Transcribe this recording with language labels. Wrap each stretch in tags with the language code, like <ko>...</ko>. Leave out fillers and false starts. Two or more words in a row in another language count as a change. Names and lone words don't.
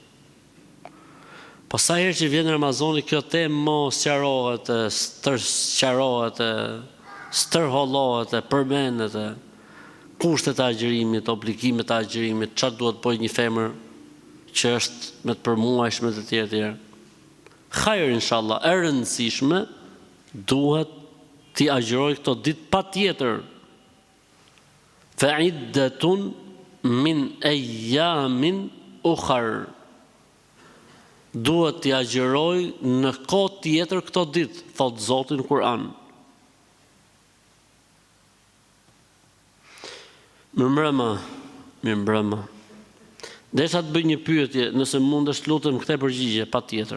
<sq>Po sa herë që vjen Ramazani, kjo temë mos sqarohet, stërhollohet, përmendet, kushtet e agjërimit, obligimet e agjërimit, çfarë duhet bëjë një femër që është me të përmuajshme të tjerë. Hajër inshallah, e rëndësishme duhet t'i agjëroj këto ditë patjetër.</sq> <ar>فعدة من أيام أخر.</ar> <sq>Duhet t'i agjëroj në kohë tjetër këto ditë, thot Zoti në Kur'an. Mirëmbrëma. Desha të bëj një pyetje, nëse mundesh lutem këtë përgjigje, patjetër.</sq>